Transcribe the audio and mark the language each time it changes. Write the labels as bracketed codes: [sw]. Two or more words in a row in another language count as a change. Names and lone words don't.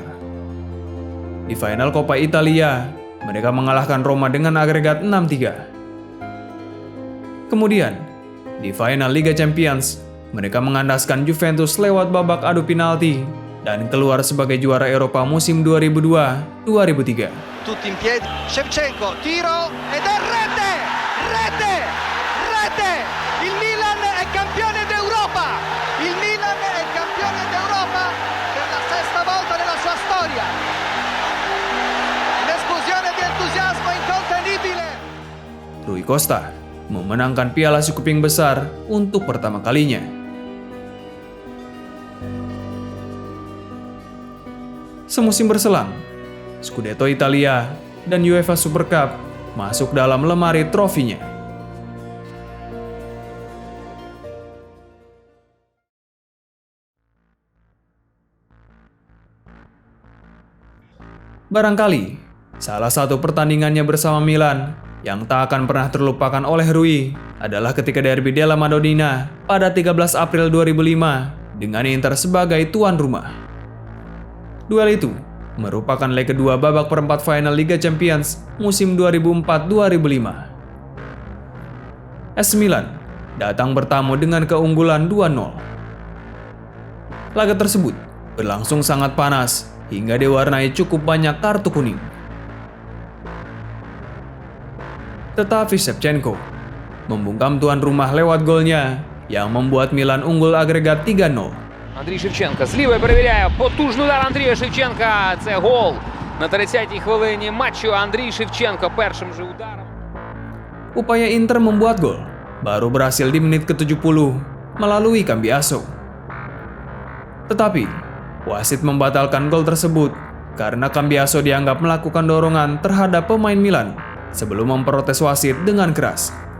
[id] Di final Coppa Italia, mereka mengalahkan Roma dengan agregat 6-3. Kemudian, di final Liga Champions, mereka mengandaskan Juventus lewat babak adu penalti dan keluar sebagai juara Eropa musim 2002-2003. [it] Tutti in piedi, Shevchenko, tiro ed è rete! Il Milan è campione d'Europa! Il Milan è campione d'Europa per la sesta volta nella sua storia! Un'esplosione di entusiasmo incontenibile! [id] Rui Costa memenangkan Piala Si Kuping Besar untuk pertama kalinya. Semusim berselang, Scudetto Italia dan UEFA Super Cup masuk dalam lemari trofinya. Barangkali, salah satu pertandingannya bersama Milan yang tak akan pernah terlupakan oleh Rui adalah ketika derby della Madonnina pada 13 April 2005 dengan Inter sebagai tuan rumah. Duel itu merupakan leg kedua babak perempat final Liga Champions musim 2004-2005. AC Milan datang bertamu dengan keunggulan 2-0. Laga tersebut berlangsung sangat panas hingga diwarnai cukup banyak kartu kuning. Tetapi Shevchenko membungkam tuan rumah lewat golnya yang membuat Milan unggul agregat 3-0. [uk] Андрій Шевченко з лівої перевіряє. Потужний удар Андрія Шевченка. Це гол на 30-й хвилині матчу. Андрій Шевченко першим же ударом. [id] Upaya Inter membuat gol baru berhasil di menit ke-70 melalui Cambiaso. Tetapi, wasit membatalkan gol tersebut karena Cambiaso dianggap melakukan dorongan terhadap pemain Milan sebelum memprotes wasit dengan keras.